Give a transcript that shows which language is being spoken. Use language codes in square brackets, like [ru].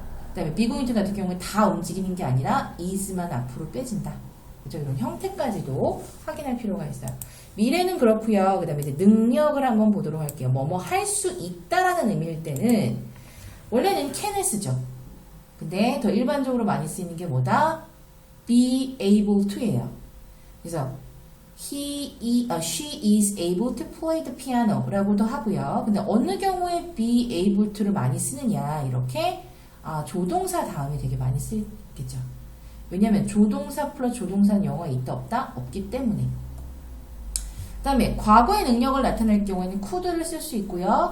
[ko] 그 다음에 be going to 같은 경우에 다 움직이는 게 아니라 is만 앞으로 빼진다. 그죠? 이런 형태까지도 확인할 필요가 있어요. 미래는 그렇고요. 그 다음에 이제 능력을 한번 보도록 할게요. 뭐뭐 할 수 있다라는 의미일 때는 원래는 can을 쓰죠. 근데 더 일반적으로 많이 쓰이는 게 뭐다? be able to예요. 그래서 [en] she is able to play the piano [ko] 라고도 하고요. 근데 어느 경우에 be able to를 많이 쓰느냐 이렇게 조동사 다음에 되게 많이 쓰겠죠. 왜냐하면 조동사 플러스 조동사는 영어에 있다 없다? 없기 때문에. 그 다음에 과거의 능력을 나타낼 경우에는 could를 쓸 수 있고요.